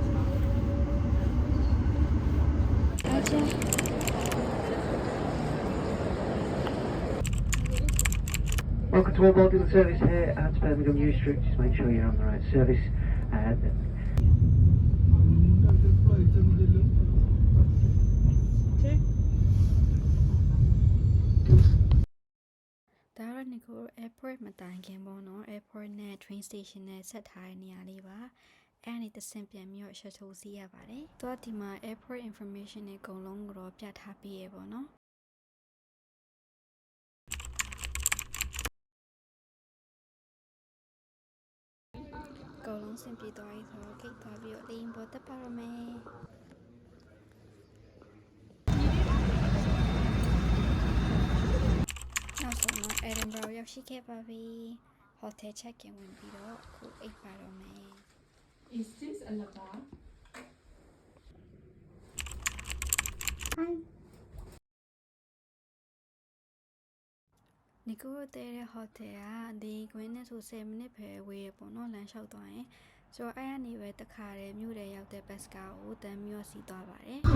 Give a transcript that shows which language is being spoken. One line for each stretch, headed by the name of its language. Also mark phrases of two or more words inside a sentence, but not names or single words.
English: Welcome to all board in the service here at Birmingham New Street. Just make sure you're on the right service.
Burmese: Dara Nicole Airport မတိုင်ခင်ပေါ့နော် Airport နဲ့
English: train station
Burmese: နဲ့ဆက်ထားတဲ့နေရာလေးပါအဲ့ဒီတစ်ဆင့်ပြန်ပြီးတော့ shuttle စီးရပါတယ်။တော့ဒီမှာ
English: airport information
Burmese: တွေအကုန်လုံးကိုတော့ပြထားပေးရပေါ့နော်။ အကုန်လုံးဆင်ပြေသွားပြီဆိုတော့ဂိတ်သွားပြီးတော့လေယာဉ်ပေါ်တက်ပါတော့မယ်။နောက်ဆုံးတော့ Edinburgh ရောက်ရှိခဲ့ပါပြီ။
English: hotel check in
Burmese: ဝင်ပြီးတော့အခုအိပ်ပါတော့မယ်။
English: Is this a bar? Hi.
Burmese: နီကိုတဲတဲ့ hotel ကဒီကွင်းနဲ့ဆို10မိနစ်ပဲဝေးရပေါ့နော်လမ်းလျှောက်သွားရင်ဆိုတော့အဲ့ကနေပဲတခါတည်းမြို့ထဲရောက်တဲ့ bus ကားကိုတန်းပြီးတော့စီးသွားပါတယ်